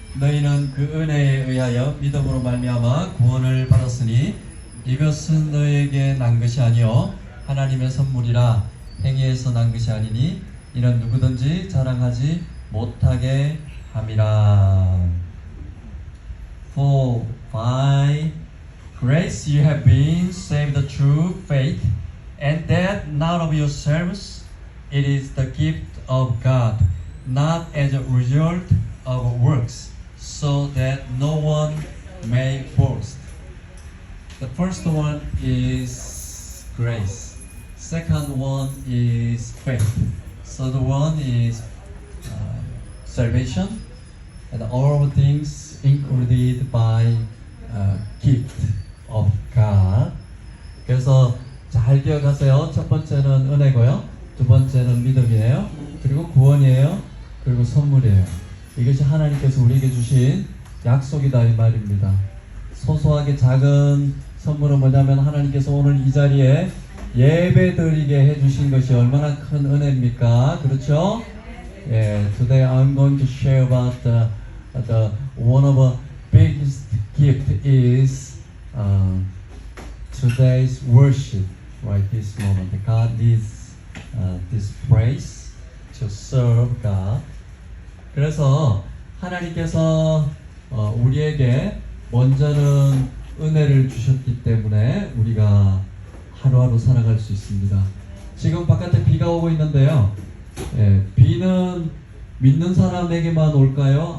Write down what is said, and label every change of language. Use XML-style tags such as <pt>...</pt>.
<ko>너희는 그 은혜에 의하여 믿음으로 말미암아 구원을 받았으니 이것은 너희에게 난 것이 아니요 하나님의 선물이라. 행위에서 난 것이 아니니 이는 누구든지 자랑하지 못하게 함이라.</ko> <en>For by grace you have been saved through faith, and that not of yourselves, it is the gift of God, not as a result of works, so that no one may boast. The first one is grace. Second one is faith. Third one is salvation, and all things included by gift of God.</en> <ko>그래서 잘 기억하세요. 첫 번째는 은혜고요, 두 번째는 믿음이에요, 그리고 구원이에요, 그리고 선물이에요. 이것이 하나님께서 우리에게 주신 약속이다 이 말입니다. 소소하게 작은 선물은 뭐냐면 하나님께서 오늘 이 자리에 예배드리게 해주신 것이 얼마나 큰 은혜입니까? 그렇죠?</ko> <en>Today I'm going to share about the one of the biggest gift is today's worship. Right, this moment, God needs this praise to serve God.</en> <ko>그래서 하나님께서 우리에게 먼저는 은혜를 주셨기 때문에 우리가 하루하루 살아갈 수 있습니다. 지금 바깥에 비가 오고 있는데요. 비는 믿는 사람에게만 올까요?</ko>